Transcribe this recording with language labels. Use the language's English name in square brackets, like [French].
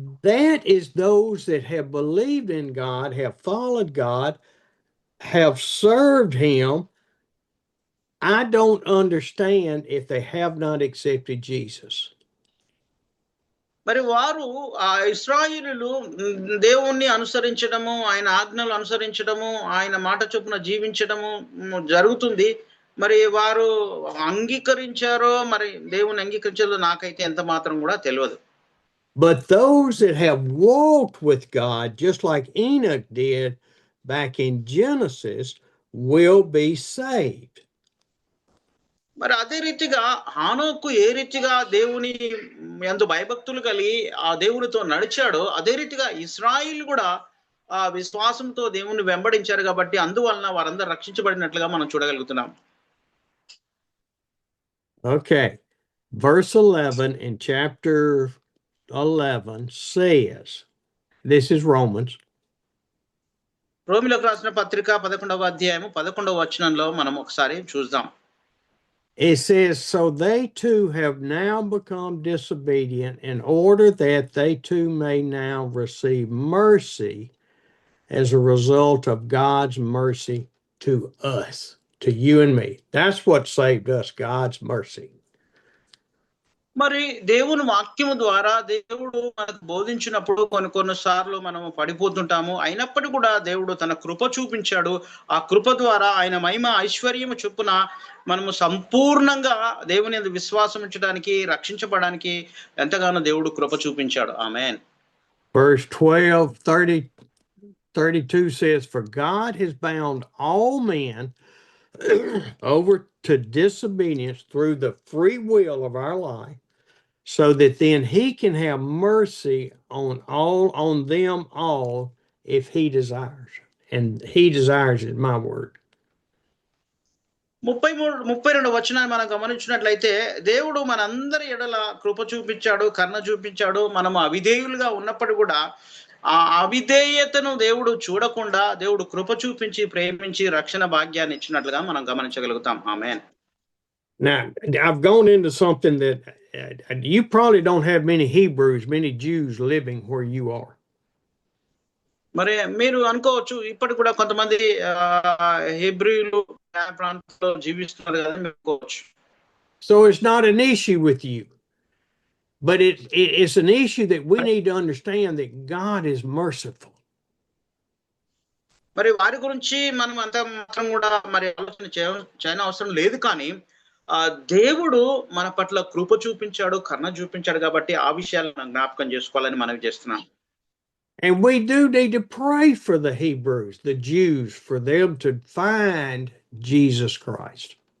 [English] That is those that have believed in God, have followed God, have served Him. I don't understand if they have not accepted Jesus. [Telugu] మరి వారు ఆ ఇశ్రాయేలులు దేవుణ్ణి అనుసరించడము, ఆయన ఆజ్ఞలు అనుసరించడము, ఆయన మాట చొప్పున జీవించడము జరుగుతుంది. మరి వారు అంగీకరించారో మరి దేవుని అంగీకరించారో నాకైతే ఎంత మాత్రం కూడా తెలియదు. [English] But those that have walked with God, just like Enoch did back in Genesis, will be saved. [Telugu] మరి అదే రీతిగా హానోకు ఏ రీతిగా దేవుని యందు భయభక్తులు కలిగి ఆ దేవునితో నడిచాడో అదే రీతిగా ఇశ్రాయేలు కూడా ఆ విశ్వాసంతో దేవుని వెంబడించారు కాబట్టి అందువలన వారందరూ రక్షించబడినట్లుగా మనం చూడగలుగుతున్నాం. [English] Okay, verse 11 in chapter 11 says, this is Romans. [Telugu] రోమిలకు రాసిన పత్రిక 11వ అధ్యాయము 11వ వచనంలో మనం ఒకసారి చూద్దాం. [English] It says, so they too have now become disobedient in order that they too may now receive mercy as a result of God's mercy to us, to you and me. That's what saved us, God's mercy. [Telugu] మరి దేవుని వాక్యము ద్వారా దేవుడు మనకు బోధించినప్పుడు కొన్నిసార్లు మనము పడిపోతుంటాము. అయినప్పటికీ కూడా దేవుడు తన కృప చూపించాడు. ఆ కృప ద్వారా ఆయన మహిమ ఐశ్వర్యము చొప్పున మనము సంపూర్ణంగా దేవుని యందు విశ్వాసం ఉంచడానికి రక్షించబడడానికి ఎంతగానో దేవుడు కృప చూపించాడు. ఆమేన్. [English] Verse 12:32 says, for God has bound all men over to disobedience through the free will of our life, so that then he can have mercy on them all if he desires. And he desires is my word. [Telugu] 32 వచనాన్ని మనం గమనించినట్లయితే దేవుడు మనందరి ఎడల కృప చూపించాడు, కరుణ చూపించాడు. మనము అవిధేయులుగా ఉన్నప్పటికీ కూడా ఆ అవిధేయతను దేవుడు చూడకుండా దేవుడు కృప చూపించి ప్రేమించి రక్షణ భాగ్యాన్ని ఇచ్చినట్లుగా మనం గమనించగలుగుతాం. ఆమేన్. [English] Now, I've gone into something that you probably don't have many Hebrews, many Jews living where you are. [Telugu] మరి మీరు అనుకోవచ్చు ఇప్పటికి కూడా కొంతమంది హెబ్రీయులు ప్రాంతంలో జీవిస్తున్నారు కదా మీరు అనుకోవచ్చు. [English] So it's not an issue with you, but it's an issue that we need to understand that God is merciful. [Telugu] మరి వారి గురించి మనం అంత మాత్రం కూడా మరి ఆలోచన చేయని అవసరం లేదు. కానీ దేవుడు మన పట్ల కృప చూపించాడు, కరుణ చూపించాడు కాబట్టి ఆ విషయాలను జ్ఞాపకం చేసుకోవాలని మనవి చేస్తున్నాం. [English] And we do need to pray for the Hebrews, the Jews, for them to find Jesus Christ.